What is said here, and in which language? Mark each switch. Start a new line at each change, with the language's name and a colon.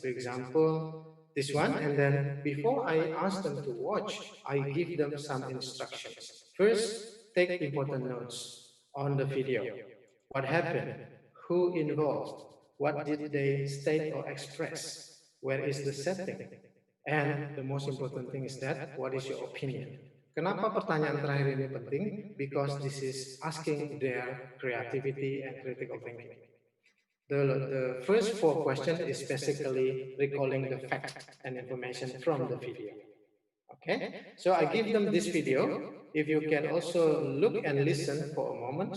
English: For example, this one, and then before I ask them to watch, I give them some instructions. First, take important notes on the video. What happened? Who involved? What did they state or express? Where is the setting? And the most important thing is that, what is your opinion?
Indonesian: Kenapa pertanyaan terakhir ini penting?
English: Because this is asking their creativity and critical thinking. The first 4 questions is basically recalling the fact and information from the video. Okay, so I give them this video. If you can also look and listen for a moment.